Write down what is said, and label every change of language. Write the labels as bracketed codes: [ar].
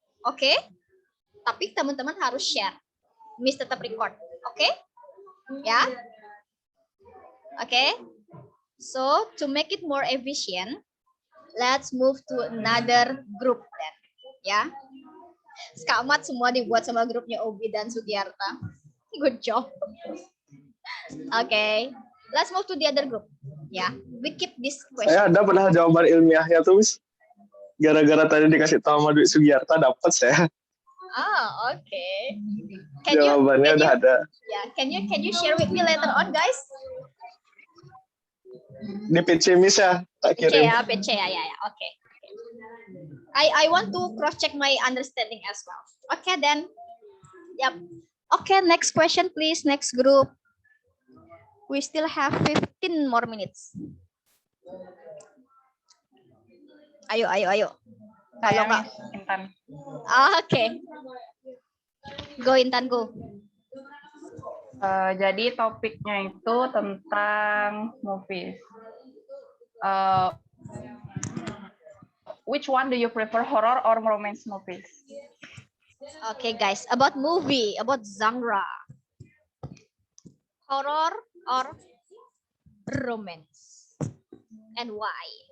[id] Okay, tapi teman-teman harus share. Miss tetap record. [en] Okay, ya. Okay. So to make it more efficient, let's move to another group then, ya. [id] Skamat semua dibuat sama grupnya Obi dan Sugiarta. [en] Good job. Okay, let's move to the other group. Ya, we keep this question. [id] Saya ada pernah jawaban ilmiahnya tuh, Miss. Gara-gara tadi dikasih tahu sama Dwi Sugiarta dapat saya. [en] Ah, okay. [id] Jawabannya udah ada. [en] Yeah, can you share with me later on, guys? [id] Di PC Miss ya, tak kirim. [en] PC ya. Okay. I want to cross check my understanding as well. Okay then. Yep. Okay, next question please, next group. We still have 15 more minutes. [id] Ayo. Kalau nggak, Intan. [en] Okay. Go Intan, go. [id] Jadi topiknya itu tentang movies. [en] Which one do you prefer, horror or romance movies? Okay, guys, about movie, about genre, horror or romance, and why?